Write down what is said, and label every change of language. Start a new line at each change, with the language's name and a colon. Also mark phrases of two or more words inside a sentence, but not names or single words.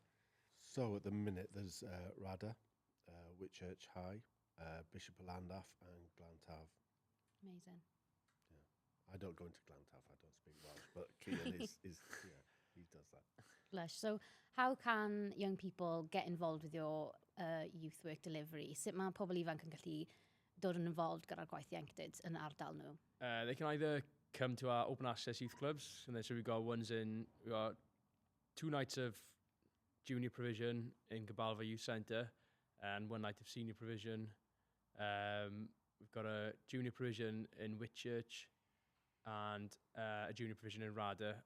English: So at the minute, there's Rada, Whitchurch High, Bishop of Llandaff, and Glantaf. Amazing. Yeah, I don't go into Glantaf. I don't speak Welsh, but Cian is he does that. Lush. So how can young people get involved with your youth work delivery?
Welsh: Sut mae pobl ifanc yn gallu dod yn involved gyda'r gwaith ieuenctid yn ardal nhw?
English: They can either come to our open access youth clubs, and then so we've got 2 nights of junior provision in Gogledd Youth Centre and 1 night of senior provision. We've got a junior provision in Whitchurch and a junior provision in Rada.